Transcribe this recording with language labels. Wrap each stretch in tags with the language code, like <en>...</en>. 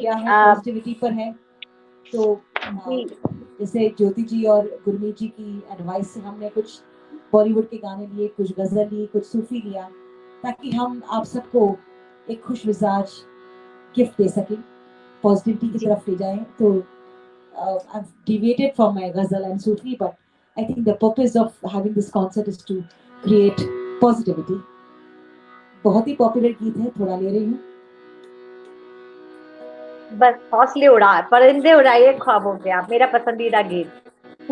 <hi>क्या है पॉजिटिविटी पर है, तो जैसे ज्योति जी और गुरमीत जी की एडवाइस से हमने कुछ बॉलीवुड के गाने लिए, कुछ गजल लिए, कुछ सूफी लिया, ताकि हम आप सबको एक खुश मिजाज गिफ्ट दे सकें, पॉजिटिविटी की तरफ ले जाएं। तो</hi> <en>I've deviated from my ghazal and Sufi, but I think the purpose of having this concert is to create positivity.</en> <hi>बहुत ही पॉपुलर गीत है, थोड़ा ले रही हूँ। बस हौसले उड़ा, परिंदे उड़ाइए ख्वाबों के आप, मेरा पसंदीदा गीत।</hi>